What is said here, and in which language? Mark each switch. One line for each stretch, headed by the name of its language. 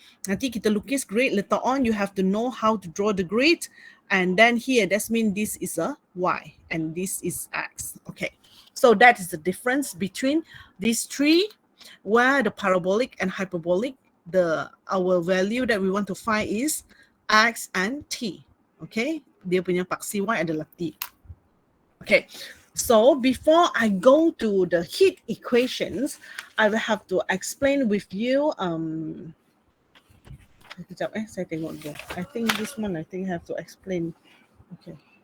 Malay: Nanti kita lukis grid,
English: later on you have to know how to draw the grid, and then here that means this is a Y and this is X. Okay, so that is the difference between these 3, where the parabolic and hyperbolic, our value that we want to find is X and T.
Malay: Okay, dia punya paksi Y adalah T.
English: Okay, so before I go to the heat equations, I will have to explain with you
Malay: sekejap saya tengok dulu.
English: I think this one I have to explain. Okay.